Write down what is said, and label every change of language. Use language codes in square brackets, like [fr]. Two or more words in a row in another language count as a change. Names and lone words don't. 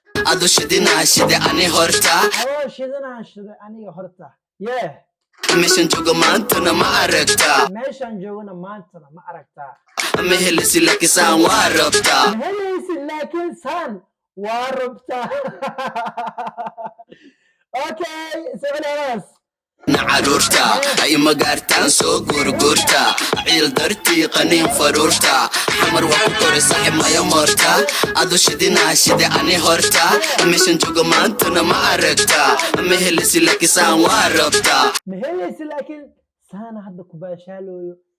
[so] Ado shidinaa shide ani horta. Adoo shidinaa shide aniga horta. [en] Yeah. [so] Meeshan joogo maantana ma aragtaa? Meeshan joogona maantana ma aragtaa? Ma helaysid laakiin saan waa rabtaa. Ma helaysid laakiin saan waa rabtaa. [en] Okay, so what else? [so] Na caruurta, ay magaartaan soo gurgurta. Ciil dartii qaniin faruurta. Xamar waa ku koray saaxiib maya marta. Adu shidinaa shide ani horta. Meeshan joogo maantana ma aragtaa. Ma helaysid laakiin saan waa rabtaa. Ma helaysid laakiin saana hadda ku baashaalooyo.